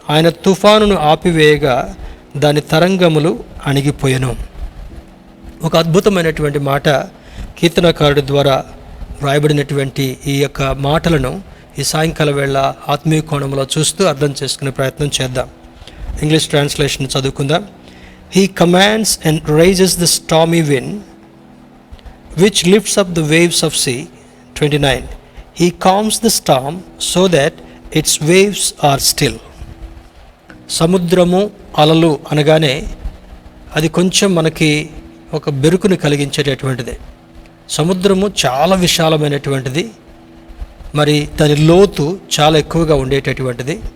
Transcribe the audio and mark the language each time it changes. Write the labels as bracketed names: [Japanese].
[Telugu] ఆయన తుఫానును ఆపివేయగా దాని తరంగములు అణిగిపోయెను. ఒక అద్భుతమైనటువంటి మాట కీర్తనకారుడి ద్వారా వ్రాయబడినటువంటి ఈ యొక్క మాటలను ఈ సాయంకాల వేళ ఆత్మీయ కోణంలో చూస్తూ అర్థం చేసుకునే ప్రయత్నం చేద్దాం. ఇంగ్లీష్ ట్రాన్స్లేషన్ చదువుకుందాం. [English] He commands and raises the stormy wind, which lifts up the waves of sea. 29. He calms the storm so that its waves are still. [Telugu] సముద్రము, అలలు అనగానే అది కొంచెం మనకి ఒక బెరుకుని కలిగించేటటువంటిది. సముద్రము చాలా విశాలమైనటువంటిది, మరి దాని లోతు చాలా ఎక్కువగా ఉండేటటువంటిది.